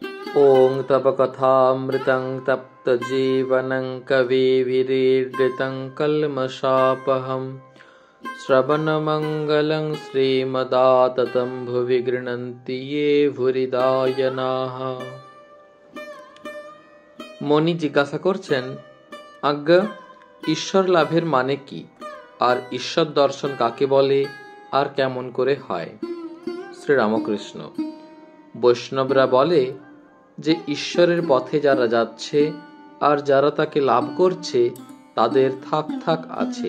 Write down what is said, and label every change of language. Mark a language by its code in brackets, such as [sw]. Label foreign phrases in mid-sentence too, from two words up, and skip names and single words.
[sa] ॐ तपकथामृतं तप्तजीवनं कविभिरीडितं कल्मषापहं श्रवणमङ्गलं श्रीमदाततं भुवि गृह्णन्ति ये भूरिदा जनाः। [bn] মনি জিজ্ঞাসা করছেন, আজ্ঞা, ঈশ্বর লাভের মানে কি, আর ঈশ্বর দর্শন কাকে বলে, আর কেমন করে হয়? শ্রীরামকৃষ্ণ: বৈষ্ণবরা বলে যে ঈশ্বরের পথে যারা যাচ্ছে আর যারা তাকে লাভ করছে তাদের থাক থাক আছে।